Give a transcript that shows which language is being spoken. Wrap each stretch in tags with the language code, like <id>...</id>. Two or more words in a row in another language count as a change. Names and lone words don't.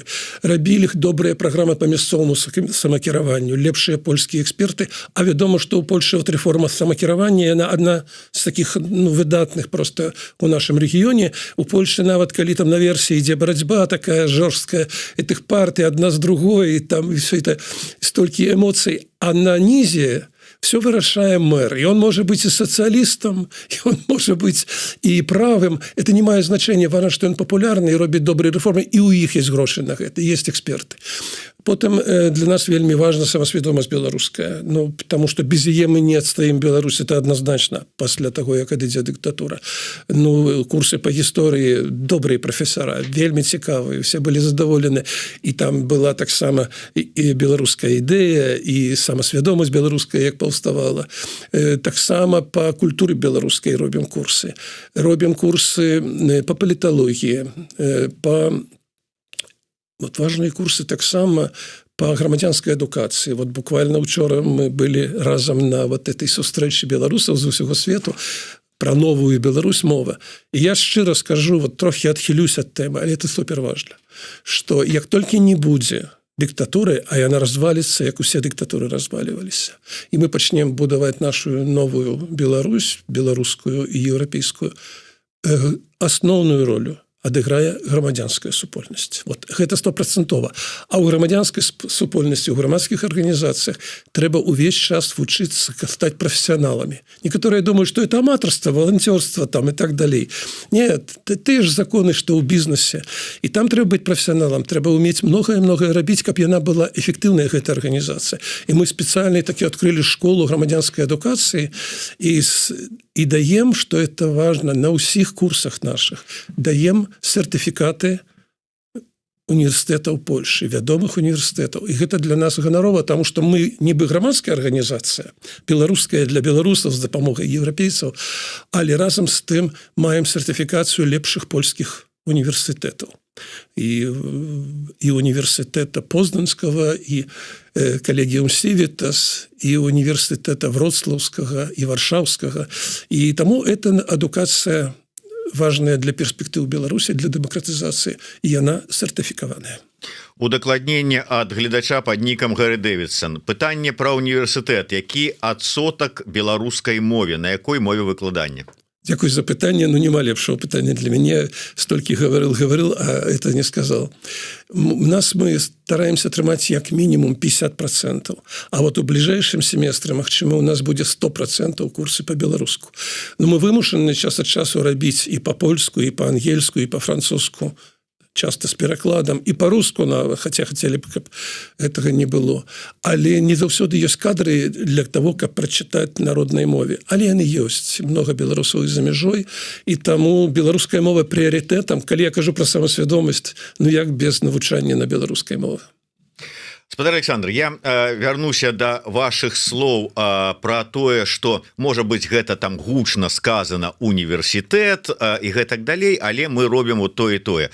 <be>Рабілі добрыя праграмы па мясцоваму самакіраванню, лепшыя польскія эксперты, а вядома, што ў Польшы вот рэформа самакіравання, яна адна з таких выдатных просто у нашым рэгіёне. У Польшы нават калі там наверсе ідзе барацьба такая жорсткая этих партый адна з другой, і там і</be> <ru>все это</ru> <be>столькі эмоцый, а на нізе все вырашае мэр,</be> <ru>и он может быть и социалистом, и он может быть и правым. Это не мае значения, важно, что он популярный и робіць добрые реформы, и у іх есть</ru> <be>грошы на гэта,</be> <ru>есть эксперты.</ru> <be>Потым для нас вельмі важна самасвядомасць беларуская, ну,</be> <ru>потому что</ru> <be>без яе мы не адстаім Беларусь,</be> <ru>это однозначно,</ru> <be>пасля того, як адыдзе дыктатура. Ну, курсы по гісторыі,</be> <ru>добрые профессора,</ru> <be>вельмі цікавыя,</be> <ru>все были</ru> <be>задоволены, и там была таксама и беларуская ідэя, и самасвядомасць беларуская, як паўставала. Таксама по культуры беларускай робім курсы. Робім курсы по паліталогіі, по вот</be> <ru>важные курсы</ru> <be>таксама по грамадзянскай адукацыі. Вот буквально учора мы былі разам на</be> <ru>вот этой</ru> <be>сустрэчы беларусаў з усяго свету про новую Беларусь мова. І я шчыра скажу, вот трохи адхілюсь ад тэмы, але это супер важна, што як толькі не будзе диктатуры, а яна развалится, як усе диктатуры разваливались. И мы пачнем будаваць нашу новую Беларусь, беларускую и европейскую,</be> <ru>основную роль</ru> <be>адыграе грамадзянская супольнасць. Вот гэта 100%. А ў грамадзянскай супольнасці, у грамадскіх арганізацыях трэба ўвесь час вучыцца стаць прафесіяналамі. Некаторыя думаюць, што это аматарства, валанцёрства там і так далей. Нет, тыя ж законы, што ў бізнесе. І там трэба быць прафесіяналам, трэба ўмець многае рабіць, каб яна была эфектыўная, гэта арганізацыя. І мы спецыяльна такі адкрылі школу грамадзянскай адукацыі і даем,</be> <ru>что это важно,</ru> <be>на ўсіх курсах наших, даем сертыфікаты універсітэтаў Польшы, вядомых універсітэтаў. І гэта для нас ганарова, тому што мы нібы грамадская арганізацыя, беларуская для беларусаў з дапамогай еўрапейцаў, але разам з тым маем сертыфікацыю лепшых польскіх універсітэтаў.</be> <ru>И университета Познанского, и коллегиум Сивитас, и университета Вроцлавского, и Варшавского.</ru> <be>И тому</be> <ru>эта адукация важная</ru> <be>для перспектыў Беларусі, для дэмакратызацыі, і яна сертыфікаваная. Удакладненне ад гледача пад нікам Гэры Дэвідсон. Пытанне пра універсітэт. Які адсотак беларускай мове, на якой мове выкладання? Дзякуй за пытанне, но нема лепшего пытання для мяне.</be> <ru>Столькі говорил, а это не сказал.</ru> <be>У нас</be> <ru>мы стараемся</ru> <be>атрымаць як мінімум 50%. А вот у бліжэйшым семестры, магчыма, у нас будзе 100% курсы по-беларуску. Но мы вымушаны час ад часу рабіць і по-польску, і по-ангельску, і по-французску.</be> <ru>Часто с</ru> <be>перакладам і по-руску,</be> <ru>хотя хотели бы, каб этого не было.</ru> <be>Але не заўсёды ёсць кадры</be> <ru>для того,</ru> <be>каб прачытаць народнай мове. Але яны ёсць. Много беларусаў за мяжой, і таму беларуская мова прыярытэтам. Калі я кажу пра самасвядомасць, ну як без навучання на беларускай мове? Спадар Александр, я вярнуся до ваших слоў про тое, что можа быть гэта там гучна сказано універсітэт і гэтак далей, але мы робім вот то і тое.</be>